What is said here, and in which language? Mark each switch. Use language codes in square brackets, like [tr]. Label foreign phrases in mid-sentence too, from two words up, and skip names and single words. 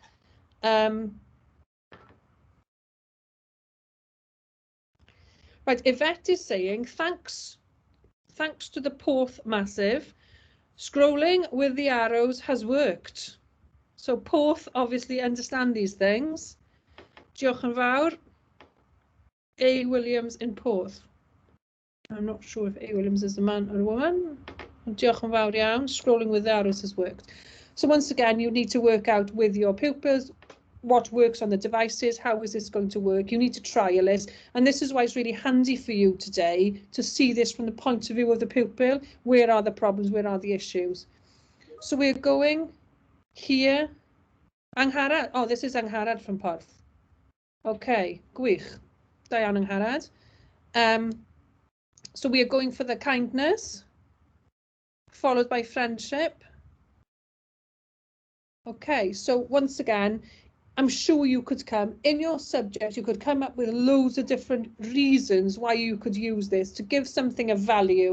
[en] Right, Yvette is saying, thanks to the Porth Massive, scrolling with the arrows has worked. So Porth obviously understand these things. [cy] Diolch yn fawr. A. [en] Williams in Porth. I'm not sure if A. Williams is a man or a woman. [cy] Diolch yn fawr iawn. [en] Scrolling with the arrows has worked. So once again, you need to work out with your pupils what works on the devices, how is this going to work. You need to trial it, and this is why it's really handy for you today to see this from the point of view of the pupil. Where are the problems, where are the issues? So we're going here. Angharad, oh, this is Angharad from Porth. [cy] Okay, gwych. Da iawn, Angharad. [en] So we are going for the kindness, followed by friendship. Okay, so once again, I'm sure you could come in your subject, you could come up with loads of different reasons why you could use this to give something a value.